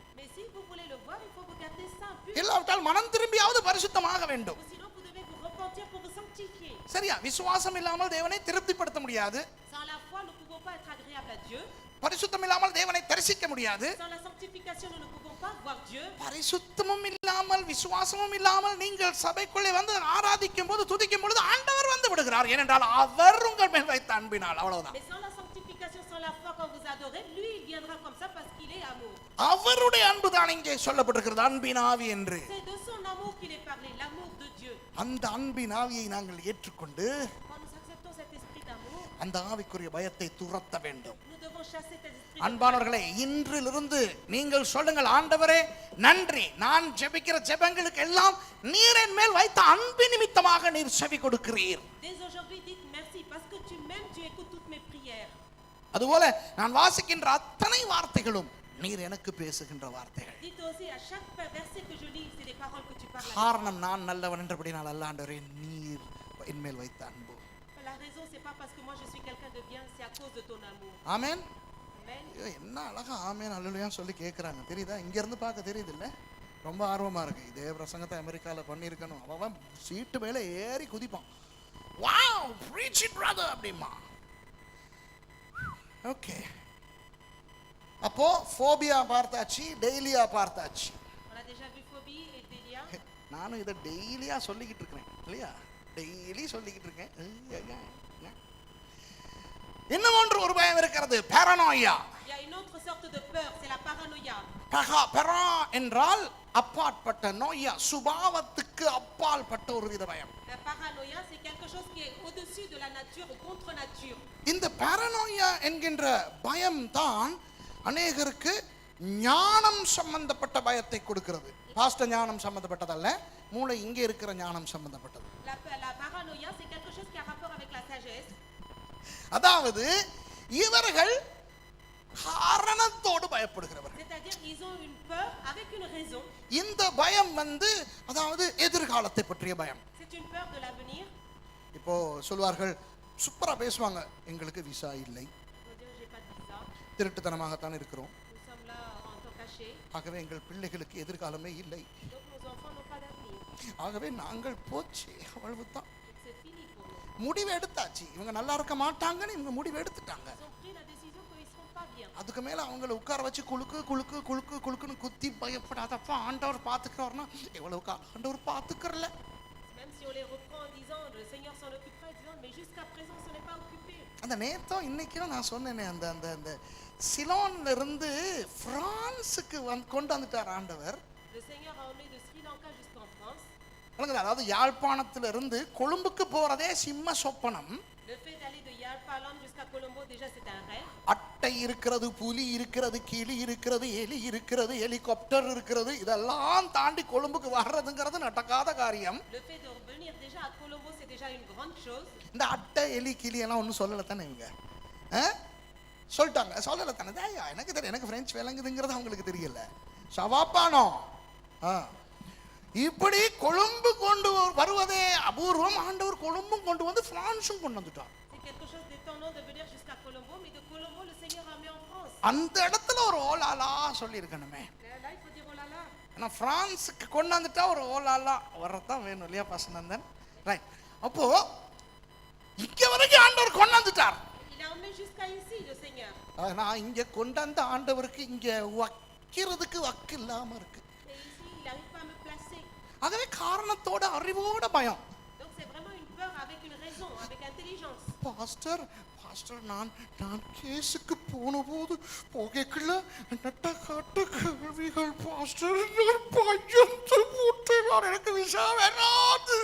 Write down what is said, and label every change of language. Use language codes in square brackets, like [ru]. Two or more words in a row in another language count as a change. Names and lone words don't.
[fr] Mais si vous voulez le voir, il faut vous garder saint, pur. [ta] இல்லாவிட்டால் மனம் திரும்பியாவது பரிசுத்தமாக வேண்டும். [fr] Ou sinon, vous devez vous repentir pour vous sanctifier. [ta] சரியா? விசுவாசம் இல்லாமல் தேவனை திருப்திப்படுத்த முடியாது. [fr] Sans la foi, nous ne pouvons pas être agréables à Dieu. [ta] பரிசுத்தம் இல்லாமல் தேவனை தரிசிக்க முடியாது. [fr] Sans la sanctification, nous ne pouvons pas voir Dieu. [ta] பரிசுத்தமும் இல்லாமல் விசுவாசமும் இல்லாமல் நீங்கள் சபைக்குள்ளே வந்து ஆராதிக்கும் போது துதிக்கும் பொழுது ஆண்டவர் வந்து விடுகிறார், ஏனென்றால் அவர் உங்கள் மேல் வைத்த அன்பினால். அவ்வளவுதான். [fr] Mais sans la sanctification, sans la foi, quand vous adorez, lui, il viendra comme ça parce qu'il est amour. [ta] அவருடைய அன்பு தான் இங்கே சொல்லப்பட்டிருக்கிறது, அன்பின் ஆவி என்று. [fr] C'est de son amour qu'il est parlé, l'amour de Dieu. [ta] அந்த அன்பின் ஆவியை நாங்கள் ஏற்றுக்கொண்டு [fr] Quand nous acceptons cet esprit d'amour, [ta] அந்த ஆவிக்குரிய பயத்தை துரத்த வேண்டும். [fr] nous devons chasser cet esprit. [ta] அன்பானவர்களே, இன்றிலிருந்து நீங்கள் சொல்லுங்கள், ஆண்டவரே நன்றி, நான் ஜெபிக்கிற ஜெபங்களுக்கு எல்லாம் நீர் என் மேல் வைத்த அன்பு நிமித்தமாக நீர் செவி கொடுக்கிறீர். [fr] Dès aujourd'hui, dites merci parce que tu m'aimes, tu écoutes toutes mes prières. [ta] அதுபோல நான் வாசிக்கின்ற அத்தனை வார்த்தைகளும் நீர் எனக்கு பேசுகின்ற வார்த்தைகள். [fr] Dites aussi à chaque verset que je lis, c'est des paroles que tu parles. [ta] காரணம் நான் நல்லவன் என்றபடினால் அல்ல, ஆண்டவரே நீர் என் மேல் வைத்த அன்பு. [fr] La raison, c'est pas parce que moi je suis quelqu'un de bien, c'est à cause de ton amour. [ta] ஆமென். [fr] Amen. [ta] என்ன அழகா ஆமென் அல்லேலூயா சொல்லி கேட்குறாங்க, தெரியுதா? இங்க இருந்து பார்க்க தெரியுது இல்ல? ரொம்ப ஆர்வமா இருக்கு. இதே பிரசங்கத்தை அமெரிக்கால பண்ணியிருக்கணும். அவன் சீட்டு மேல ஏறி குதிப்பான். வாவ், [en] preach it brother [ta] அப்படிமா. ஓகே, அப்போ ஃபோபியா பார்த்தாச்சு, டெய்லியா பார்த்தாச்சு. [fr] On a déjà vu phobie et délia. [ta] நானும் இதை டெய்லியா சொல்லிக்கிட்டு இருக்கிறேன் இல்லையா? டெய்லி சொல்லிக்கிட்டு இருக்கேன். இன்னும் ஒன்று ஒரு பயம் இருக்கிறது, paranoia. [fr] Il y a une autre sorte de peur, c'est la paranoïa. [ta] பெரா என்றால் அப்பாற்பட்ட, நோயா சுபாவத்துக்கு அப்பாற்பட்ட ஒரு வித பயம். [fr] La paranoïa, c'est quelque chose qui est au-dessus de la nature, contre nature. [ta] இந்த paranoia என்கின்ற பயம் தான் அநேகருக்கு ஞானம் சம்பந்தப்பட்ட பயத்தை கொடுக்கிறது. பாஸ்ட ஞானம் சம்பந்தப்பட்டதல்ல, மூளை இங்கே இருக்கிற ஞானம் சம்பந்தப்பட்டது. [fr] La paranoïa, c'est quelque chose qui a rapport avec la sagesse. [ta] அதாவது இவர்கள் காரணத்தோடு பயப்படுகிறவர்கள். [fr] C'est-à-dire ils ont une peur avec une raison. [ta] இந்த பயம் அதாவது எதிர்காலத்தை பற்றிய பயம். [fr] C'est une peur de l'avenir. [ta] இப்போ சொல்வார்கள், சூப்பரா பேசுவாங்க, எங்களுக்கு விசா இல்லை, [fr] On va dire j'ai pas de visa. [ta] திருட்டுத்தனமாகத்தான் இருக்கிறோம், [fr] Nous sommes là en temps caché. [ta] ஆகவே எங்கள் பிள்ளைகளுக்கு எதிர்காலமே இல்லை, [fr] Donc nos enfants n'ont pas d'avenir. [ta] ஆகவே நாங்கள் போச்சு அவ்வளவுதான். [fr] Donc c'est fini pour nous. [ta] முடிவு எடுத்தாச்சு, இவங்க நல்லா இருக்க மாட்டாங்கன்னு இவங்க முடிவு எடுத்துட்டாங்க. [fr] Ils ont pris la décision qu'ils seront pas bien. [ta] அதுக்கு மேல அவங்கள உட்கார வச்சு குலுக்கு குலுக்கு குலுக்கு குலுக்குன்னு குத்தி பயப்படாதப்பா ஆண்டவர் பாத்துக்கிறவர்னா எவ்வளவு ஆண்டவர் பாத்துக்கிறல. [fr] Même si on les reprend en disant le Seigneur s'en occupera, ils disant mais jusqu'à présent ce n'est pas occupé. [ta] அந்த நேத்தோ இன்னைக்கும் நான் சொன்னேனே, அந்த அந்த அந்த சிலோன்ல இருந்து பிரான்ஸுக்கு கொண்டு வந்துட்டார் ஆண்டவர். [fr] Le Seigneur a emmené de Sri Lanka jusqu'en France. [ta] அதாவது யாழ்ப்பாணத்துல இருந்து கொழும்புக்கு போறதே சிம்ம சொப்பனம். [fr] Le fait d'aller de Yalpalam jusqu'à Colombo, déjà c'est un rêve. [ta] அட்டை இருக்கிறது, புலி இருக்கிறது, கிளி இருக்கிறது, எலி இருக்கிறது, ஹெலிகாப்டர் இருக்கிறது, இதெல்லாம் தாண்டி கொழும்புக்கு வர்றதுங்கிறது நடக்காத காரியம். [fr] Le fait de revenir déjà à Colombo, c'est déjà une grande chose. [ta] இந்த அட்டை, எலி, கிளி எல்லாம் ஒன்றும் சொல்லலை தானே இவங்க? சொல்லிட்டாங்க, சொல்லலை தானே? எனக்கு தெரியும், எனக்கு பிரெஞ்சு விளங்குதுங்கிறது அவங்களுக்கு தெரியல. சவாப்பானோ இப்படி கொழும்பு கொண்டு வருவதே அபூர்வம். ஆண்டவர் கொழும்பும் கொண்டு வந்து பிரான்ஸும் கொண்டு வந்துட்டார். [fr] C'est quelque chose d'étonnant de venir jusqu'à Colombo, mais de Colombo le Seigneur a mis en France. [ta] அந்த இடத்துல ஒரு ஓலாலா சொல்லி இருக்கணுமே. [fr] Là il faut dire oh là là. [ta] ஆனா பிரான்ஸுக்கு கொண்டு வந்துட்டா ஒரு ஓலாலா வரதான் வேணும் இல்லையா பசனந்தன்? ரைட். அப்போ இங்க வரைக்கும் ஆண்டவர் கொண்டு வந்துட்டார். [fr] Il a emmené jusqu'à ici le Seigneur. [ta] நான் இங்க கொண்டு வந்த ஆண்டவருக்கு இங்க வைக்கிறதுக்கு வக்கு இல்லாம இருக்கு. [fr] Et ici il n'arrive pas à me placer. [ta] ஆகவே காரணத்தோட அறிவோட பயம். [fr] Donc c'est vraiment une peur avec une raison, avec intelligence. [ta] பாஸ்டர் நான் கேஸுக்கு போனபோது போகக்குள்ள நட்ட காட்டு கேள்விகள் பாஸ்டர், பையன் போட்டுறார், எனக்கு விசா வராது.